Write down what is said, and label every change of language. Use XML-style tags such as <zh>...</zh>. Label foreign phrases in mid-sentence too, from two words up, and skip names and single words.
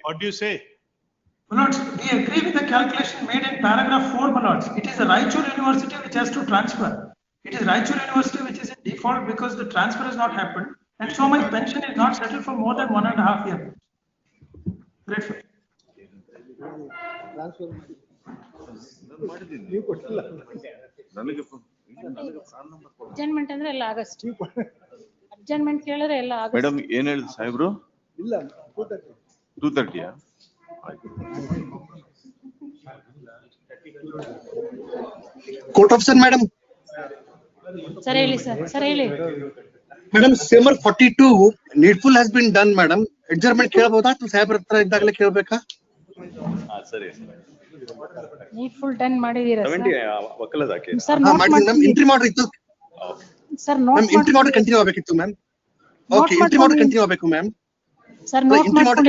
<en>What do you say? My lords, we agree with the calculation made in paragraph 4, my lords. It is the Raichur University which has to transfer. It is Raichur University which is in default because the transfer has not happened. And so my pension is not settled for more than 1.5 years. Grateful.</en> <kn>ಅಡ್ಜಸ್ಟ್ಮೆಂಟ್ ಅಂದ್ರೆ ಎಲ್ಲ ಆಗಸ್ಟ್ ಅಡ್ಜಸ್ಟ್ಮೆಂಟ್ ಕೇಳಿದ್ರೆ ಎಲ್ಲ ಆಗಸ್ಟ್ ಮೇಡಮ್ ಏನ್ ಹೇಳಿದ್ರು ಸಾಹೇಬ್ರು? ಇಲ್ಲ 230.</kn> <en>Court officer, madam.</en> <kn>ಸರ್ ಹೇಳಿ ಸರ್ ಹೇಳಿ</kn> <en>Madam, Semar 42, needful has been done, madam.</en> <kn>Adjournment ಕೇಳಬಹುದಾ ಅಥವಾ ಸಾಹೇಬ್ರ ಹತ್ರ ಇದ್ದಾಗಲೇ ಕೇಳಬೇಕಾ? ಸರಿ.</kn> <en>needful done</en> <kn>ಮಾಡಿದೀರಾ ಒಕ್ಕಲದಾಕೆ. ಸರ್ ಹಾ, ನೋಟ್ ಮಾಡಿದ್ದೀನಿ ಮ್ಯಾಮ್.</kn> <en>interim order</en> <kn>ಇತ್ತು ಸರ್ ಮ್ಯಾಮ್. ನೋಟ್</kn> <en>interim order continue</en> <kn>ಆಗಬೇಕಿತ್ತು ಮ್ಯಾಮ್. ಓಕೆ,</kn> <en>interim order continue</en> <kn>ಆಗಬೇಕು ಮ್ಯಾಮ್.</kn> <en>sir note interim order</en>